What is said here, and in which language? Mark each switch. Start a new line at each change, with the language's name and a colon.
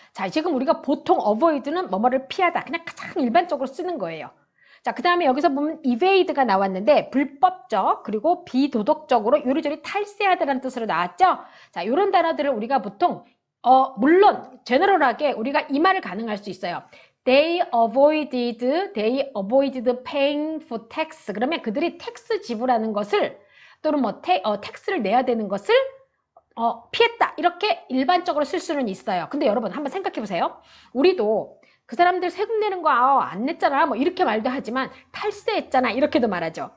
Korean: 자, 지금 우리가 보통 avoid는 뭐뭐를 피하다, 그냥 가장 일반적으로 쓰는 거예요. 자, 그 다음에 여기서 보면 evade가 나왔는데 불법적 그리고 비도덕적으로 요리조리 탈세하다라는 뜻으로 나왔죠. 자, 이런 단어들을 우리가 보통 물론 제너럴하게 우리가 이 말을 가능할 수 있어요.
English: They avoided paying for tax.
Korean: 그러면 그들이 텍스 지불하는 것을 또는 뭐 텍스를 내야 되는 것을 피했다. 이렇게 일반적으로 쓸 수는 있어요. 근데 여러분 한번 생각해 보세요. 우리도 그 사람들 세금 내는 거 안 냈잖아 뭐 이렇게 말도 하지만 탈세했잖아 이렇게도 말하죠.